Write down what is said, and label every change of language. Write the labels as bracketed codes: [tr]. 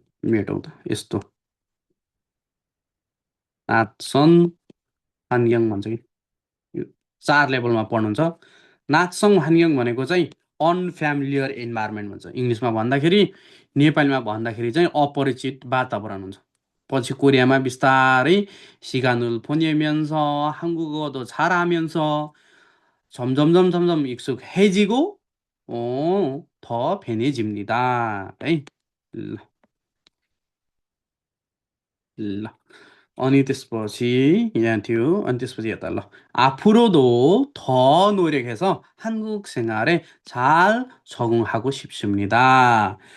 [ne] मेटौँ त यस्तो नाचन 환경 भन्छ कि यो 4 लेभलमा पढ्नुहुन्छ. नाचसन 환경 भनेको चाहिँ अनफ्यामिलियर इन्भाइरोमेन्ट भन्छ इङ्ग्लिसमा भन्दाखेरि. नेपालीमा भन्दाखेरि चाहिँ अपरिचित वातावरण हुन्छ. पछि कोरियामा बिस्तारै [ko] 시간을 보내면서 한국어도 잘하면서 점점 익숙해지고 더 편해집니다. [ne] है ल ल अनि त्यसपछि यहाँ थियो अनि त्यसपछि यता ल [ko] 앞으로도 더 노력해서 한국 생활에 잘 적응하고 싶습니다.